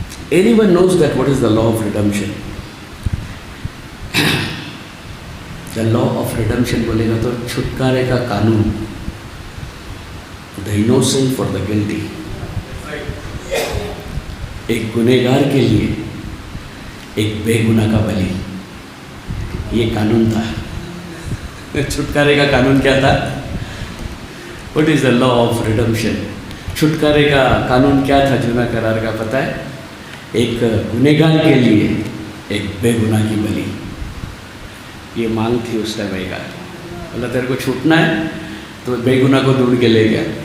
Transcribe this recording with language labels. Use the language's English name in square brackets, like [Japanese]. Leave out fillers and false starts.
[English] Anyone knows that what is the law of redemption? The law of redemption [Hindi] बोलेगा तो छुटकारे का कानून, [English] the innocent for the guilty. [Hindi] एक गुनहगार के लिए एक बेगुनाह का बलि, ये कानून था। छुटकारे का कानून क्या था? [English] What is the law of redemption? [Hindi] छुटकारे का कानून क्या था जुना करार का, पता है? एक गुनहगार के लिए एक बेगुनाह की बलि, ये मांग थी उस समय का। अल्लाह तेरे को छूटना है तो बेगुनाह को ढूंढ के ले गया।